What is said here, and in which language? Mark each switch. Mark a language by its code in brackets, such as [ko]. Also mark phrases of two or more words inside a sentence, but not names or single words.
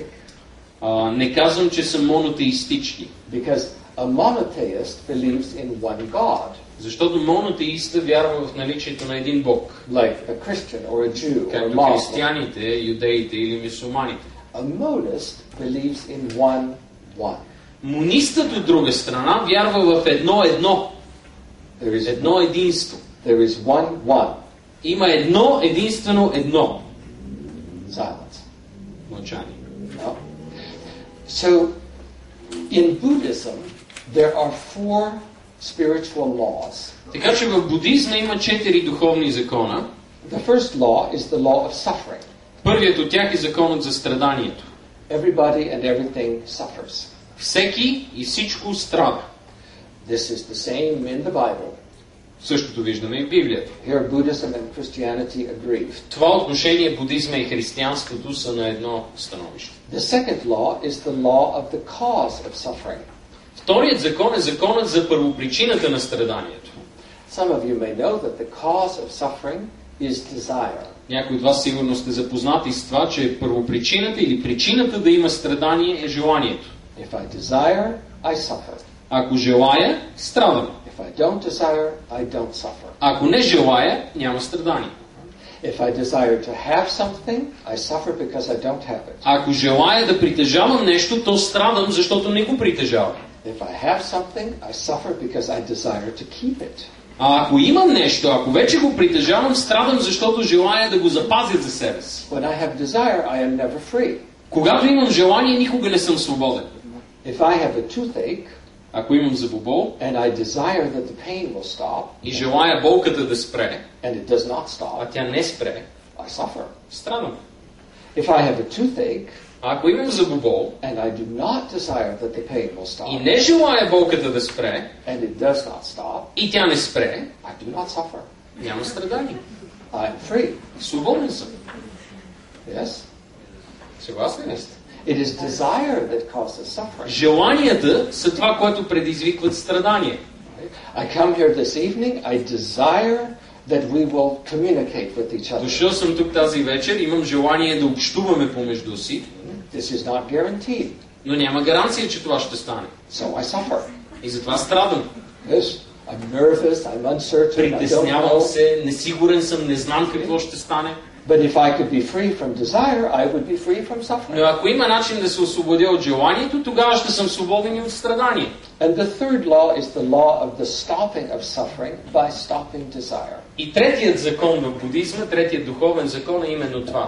[bg] Не казвам, че са монотеистични, [en] because a monotheist believes in one God, [bg] защото монотеиста вярва в наличието на един Бог, [en] like a Christian or a Jew or a [bg] както [en] Muslim. [bg] християните, юдеите или мюсюлманите. [en] A monist believes in one. [bg] Монистът от друга страна вярва в едно. [en] There is [bg] Едно единство. [en] There is one. [bg] Има едно единствено едно. [en] Silence. [bg] Мълчание. [en] No. So, in Buddhism, there are 4 spiritual laws. [bg] Така че в будизма има 4 духовни закона. [en] The first law is the law of suffering. [bg] Първият от тях е законът за страданието. [en] Everybody and everything suffers. [bg] Всеки и всичко страда. [en] This is the same in the Bible. [bg] Същото виждаме и в Библията. [en] Here Buddhism and Christianity agree. [bg] В това отношение будизма и християнството са на едно становище. [en] The second law is the law of the cause of suffering. [bg] Вторият закон е законът за първопричината на страданието. [en] Some of you may know that the cause of suffering is desire. [bg] Някои от вас сигурно сте запознати с това, че първопричината или причината да има страдание е желанието. [en] If I desire, I suffer. [bg] Ако желая, страдам. [en] If I don't desire, I don't suffer. [bg] Ако не желая, няма страдание. [en] If I desire to have something, I suffer because I don't have it. [bg] Ако желая да притежавам нещо, то страдам, защото не го притежавам. [en] If I have something, I suffer because I desire to keep it. [bg] А ако имам нещо, ако вече го притежавам, страдам, защото желая да го запазя за себе си. [en] When I have desire, I am never free. [bg] Когато имам желание, никога не съм свободен. [en] If I have a toothache, [bg] Ако имам зъбобол [en] and I desire that the pain will stop, [bg] и желая болката да спре, [en] and it does not [bg] а [en] stop, [bg] тя не спре, [en] I suffer. [bg] страдам. [en] If I have a toothache, [bg] А ако имам зъбобол [en] and I do not desire that the pain will [bg] и [en] stop, [bg] не желая болката да спре, [en] and it does not stop, [bg] и тя не спре, [en] I do not suffer. [bg] няма страдание. [en] I am free. [bg] Свободен съм. [en] Yes? [bg] Съгласен ли сте? [en] It is desire that causes suffering. [bg] Желанията са това, което предизвикват страдание. [en] I come here this evening, I desire that we will communicate with each other. [bg] Дошъл съм тук тази вечер, имам желание да общуваме помежду си, [en] This is not guaranteed. [bg] но няма гаранция, че това ще стане. [en] So I suffer. [bg] И затова страдам. [en] Yes? I'm nervous, I'm uncertain, I don't [bg] Притеснявам [en] know. [bg] се, несигурен съм, не знам какво ще стане. [en] But if I could be free from desire, I would be free from suffering. [bg] Но ако има начин да се освободя от желанието, тогава ще съм свободен и от страдание. [en] And the third law is the law of the stopping of suffering by stopping desire. [bg] И третият закон в будизма, третият духовен закон е именно това.